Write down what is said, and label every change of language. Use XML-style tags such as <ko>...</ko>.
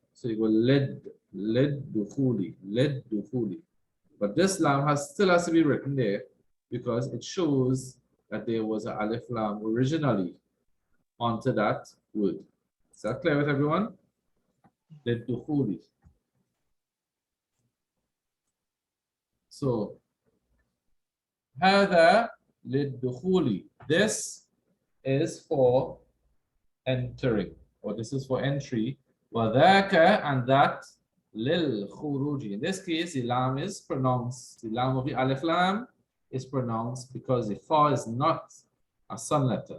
<en>So you go led dukhuli, led dukhuli. But this lam still has to be written there because it shows that there was an alif lam originally onto that word. Is that clear with everyone?</en> <ar>Led dukhuli. So هذا للدخول.</ar> <en>This is for entering, or this is for entry.</en> <ar>وذاك,</ar> <en>and that</en> <ar>للخروج.</ar> <en>In this case, the lam is pronounced. The lam of the alif lam is pronounced because the kha is not a sun letter.</en>